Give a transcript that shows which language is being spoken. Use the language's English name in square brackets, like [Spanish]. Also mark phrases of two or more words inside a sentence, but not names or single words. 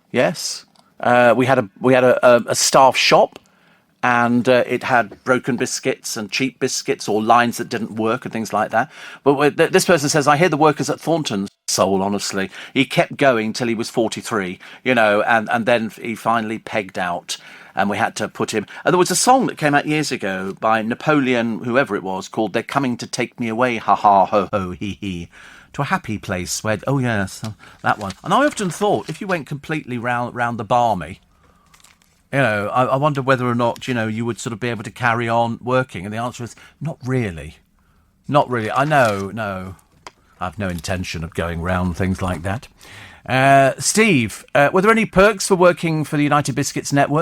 [English] We had a staff shop, and it had broken biscuits and cheap biscuits or lines that didn't work and things like that. But this person says, I hear the workers at Thornton's soul, honestly. He kept going till he was 43, and then he finally pegged out, and we had to put him... And there was a song that came out years ago by Napoleon, whoever it was, called They're Coming to Take Me Away, ha ha, ho ho, hee hee, to a happy place where... Oh, yes, that one. And I often thought, if you went completely round the barmy, I wonder whether or not, you would sort of be able to carry on working. And the answer is, not really. Not really. I know, no. I have no intention of going round things like that. Steve, were there any perks for working for the United Biscuits network?